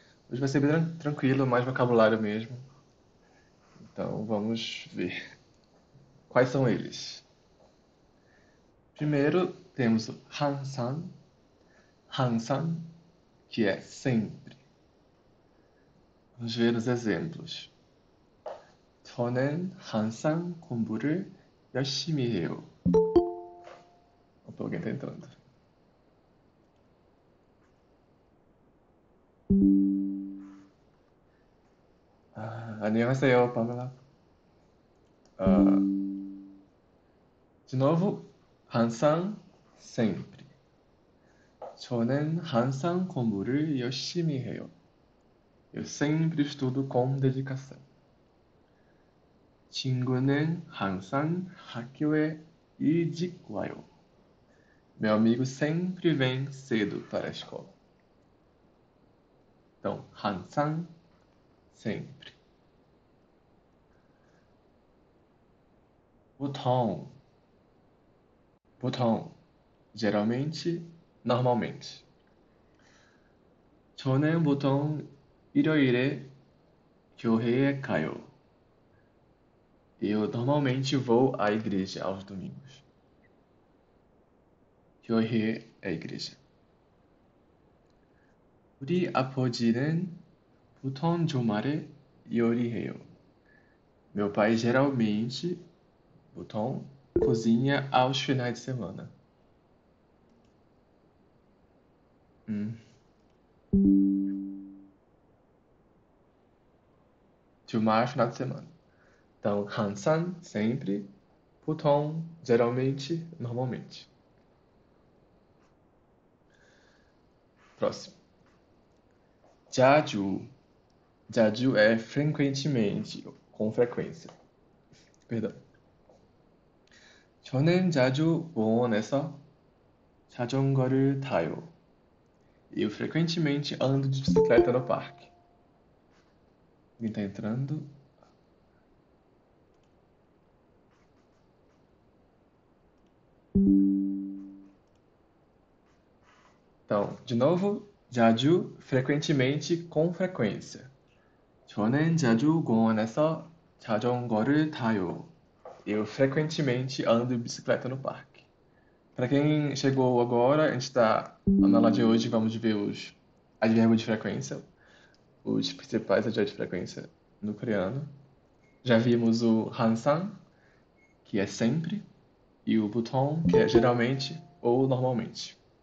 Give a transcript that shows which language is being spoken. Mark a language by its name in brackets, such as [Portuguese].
[Portuguese] Hoje vai ser bem tranquilo, mais vocabulário mesmo. Então vamos ver. Quais são eles? Primeiro temos o 항상, 항상, que é sempre. Vamos ver os exemplos. [Korean] 저는 항상 공부를 열심히 해요. [Portuguese] Opa, alguém tá entrando. [Korean] 안녕하세요, [Portuguese] Pamela. Ah, de novo, 항상, sempre. [Korean] 저는 항상 공부를 열심히 해요. [Portuguese] Eu sempre estudo com dedicação. [Korean] 친구는 항상 학교에 일찍 와요. [Portuguese] Meu amigo sempre vem cedo para a escola. Então, 항상, sempre. 보통, 보통, geralmente, normalmente. [Korean] 저는 보통 일요일에 교회에 가요. [Portuguese] Eu normalmente vou à igreja aos domingos. 교회 é igreja. [Korean] 우리 아버지는 보통 주말에 요리해요. [Portuguese] Meu pai geralmente, 보통, cozinha aos finais de semana. Hum. 주말, final de semana. Então, 항상, sempre, 보통, geralmente, normalmente. Próximo. 자주. 자주 é frequentemente, com frequência. Perdão. [Korean] 저는 자주 공원에서 자전거를 타요. [Portuguese] Eu frequentemente ando de bicicleta no parque. Quem tá entrando? Então, de novo, 자주, frequentemente, com frequência. [Korean] 저는 자주 공원에서 자전거를 타요. [Portuguese] Eu frequentemente ando de bicicleta no parque. Para quem chegou agora, a gente está na aula de hoje, vamos ver os advérbios de frequência, os principais advérbios de frequência no coreano. Já vimos o 항상, que é sempre, e o 보통, que é geralmente ou normalmente.